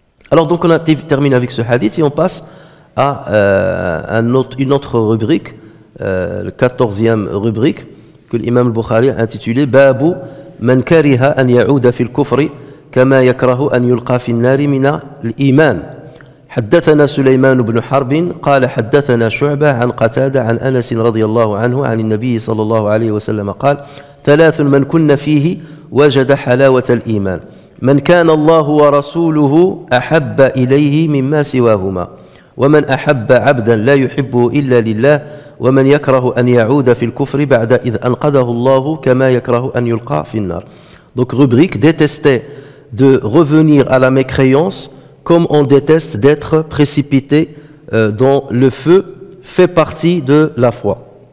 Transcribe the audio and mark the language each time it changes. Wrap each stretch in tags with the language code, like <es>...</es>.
<fr>Alors donc on a terminé avec ce hadith et on passe à une autre rubrique, la 14e rubrique que l'imam al-Bukhari a intitulée</fr> <ar>Babu man kariha an ya'uda fil kufri kama yakrahu an yulqa fi an-nari min al-iman. حدثنا سليمان بن حرب قال حدثنا شعبة عن قتادة عن أنس رضي الله عنه عن النبي صلى الله عليه وسلم قال ثلاث من كن فيه وجد حلاوة الإيمان من كان الله ورسوله أحب إليه مما سواهما ومن أحب عبدا لا يحبه إلا لله ومن يكره أن يعود في الكفر بعد إذ أنقذه الله كما يكره أن يلقى في النار.</ar> <fr>Donc rubrique détester de revenir à la mécréance comme on déteste d'être précipité dans le feu, fait partie de la foi.</fr>